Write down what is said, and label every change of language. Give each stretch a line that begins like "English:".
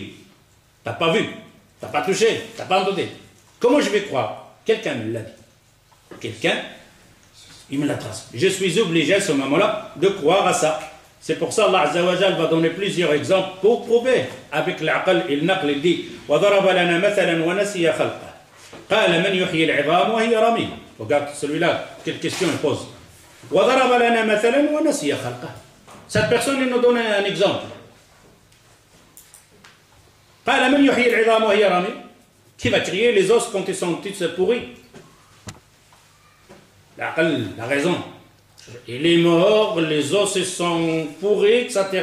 French: Tu n'as pas vu, tu n'as pas touché, tu n'as pas entendu. Comment je vais croire? Quelqu'un me l'a dit. Quelqu'un, il me l'a transmis. Je suis obligé à ce moment-là de croire à ça. C'est pour ça Allah Azza wa Jal va donner plusieurs exemples pour prouver avec l'aql et le naql. Il dit
Arabic: وَضَرَبَ لَنَا مَثَلًا وَنَسِيَ خَلْقَهُ قَالَ مَنْ يُحْيِي الْعِظَامَ وَهِيَ رَمِيمٌ.
French: Regarde celui-là, quelle question il pose.
Arabic: وَضَرَبَ لَنَا مَثَلًا وَنَسِيَ خَلْقَهُ.
French: Cette personne, il nous donne un exemple.
Arabic: قَالَ مَنْ يُحْيِي الْعِظَامَ وَهِيَ رَمِيمٌ.
French: Qui va crier les os quand ils sont tous pourris? La raison. Il est mort, les os sont pourris, etc.